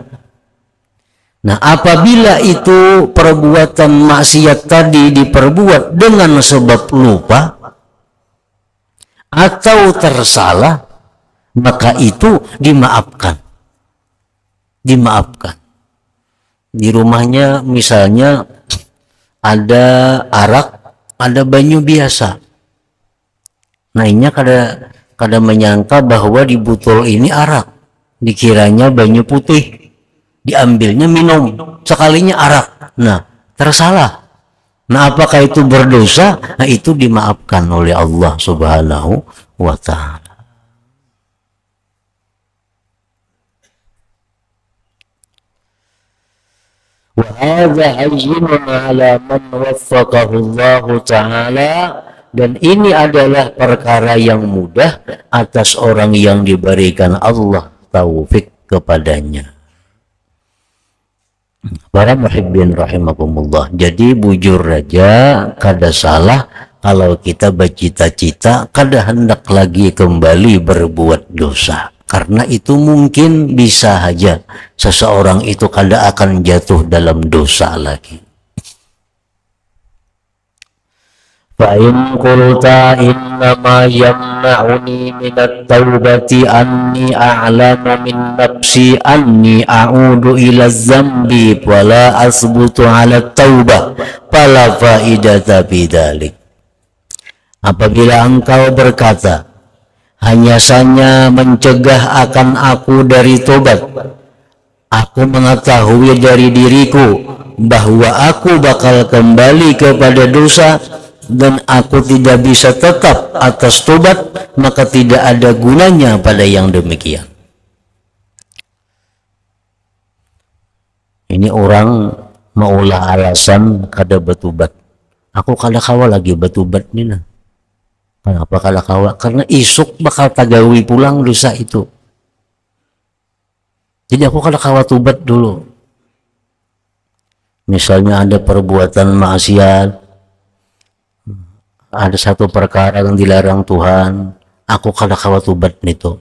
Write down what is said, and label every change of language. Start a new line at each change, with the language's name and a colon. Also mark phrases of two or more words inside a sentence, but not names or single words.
Indonesian: Nah, apabila itu perbuatan maksiat tadi diperbuat dengan sebab lupa atau tersalah, maka itu dimaafkan. Dimaafkan. Di rumahnya misalnya ada arak,
Banjar: ada banyu biasa. Nah, ini kada menyangka bahwa di botol ini arak. Dikiranya banyu putih. Diambilnya minum. Sekalinya arak. Nah, tersalah. Nah, apakah itu berdosa?
Indonesian: Nah, itu dimaafkan oleh Allah
Arabic: سبحانه وتعالى. وهذا هين على من وفقه الله تعالى,
Indonesian: dan ini adalah perkara yang mudah atas orang yang diberikan Allah taufik kepadanya.
Banjar: Para
Arabic: محبين رحمكم الله,
Banjar: jadi bujur raja kada salah kalau kita bercita-cita kada hendak lagi kembali berbuat dosa. Karena itu mungkin bisa saja seseorang itu kada akan jatuh dalam dosa lagi.
Arabic: فإن قلت إنما يمنعني من التوبة أني أعلم من نفسي أني أعود إلى الذنب ولا أثبت على التوبة فلا فائدة بذلك.
Indonesian: Apabila engkau berkata hanya saja mencegah akan aku dari tobat, aku mengetahui dari diriku bahwa aku bakal kembali kepada dosa dan aku tidak bisa tetap atas tobat, maka tidak ada gunanya pada yang demikian.
Banjar: Ini orang maulah alasan kada bertobat. Aku kada kawa lagi bertobat ni nah. Kenapa kada kawa? Karena isuk bakal tagawi pulang dosa itu. Jadi aku kada kawa tobat dulu. Misalnya ada perbuatan maksiat, ada satu perkara yang dilarang Tuhan, aku kada kawa tobat nito.